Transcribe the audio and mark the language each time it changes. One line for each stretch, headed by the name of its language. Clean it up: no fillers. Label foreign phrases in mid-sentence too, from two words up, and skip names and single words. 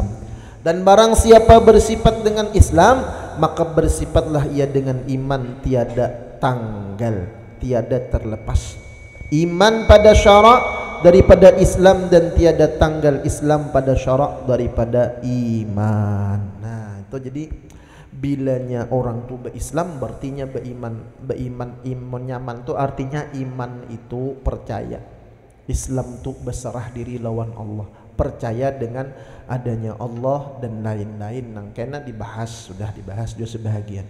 Malay: Dan barang siapa bersifat dengan Islam maka bersifatlah ia dengan iman tiada tanggal, tiada terlepas. Iman pada syara' daripada Islam dan tiada tanggal Islam pada syara' daripada iman.
Banjar: Nah, itu jadi bilanya orang tu berislam berartinya beriman iman nyaman tu artinya iman itu percaya. Islam tu berserah diri lawan Allah, percaya dengan adanya Allah dan lain-lain nang kena dibahas, sudah dibahas juga sebahagian.